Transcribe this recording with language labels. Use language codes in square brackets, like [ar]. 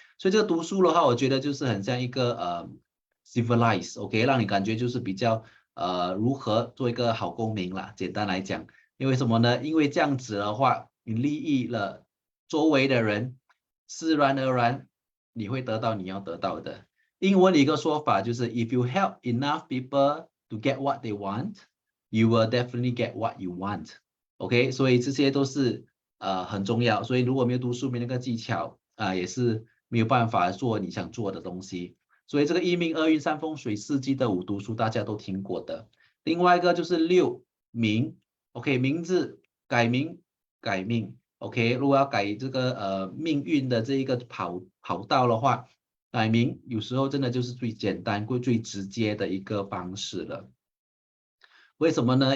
[zh] 所以这个读书的话，我觉得就是很像一个civilize，OK，让你感觉就是比较如何做一个好公民啦。简单来讲，因为什么呢？因为这样子的话，你利益了周围的人，自然而然你会得到你要得到的。英文的一个说法就是， [en] if you help enough people to get what they want，you will definitely get what you want。 [zh] OK，所以这些都是很重要。所以如果没有读书，没那个技巧也是没有办法做你想做的东西。所以这个一命二运三风水四季的五读书大家都听过的。另外一个就是六名，OK，名字改名改命，OK，如果要改这个命运的这一个跑道的话，改名有时候真的就是最简单、最直接的一个方式了。为什么呢？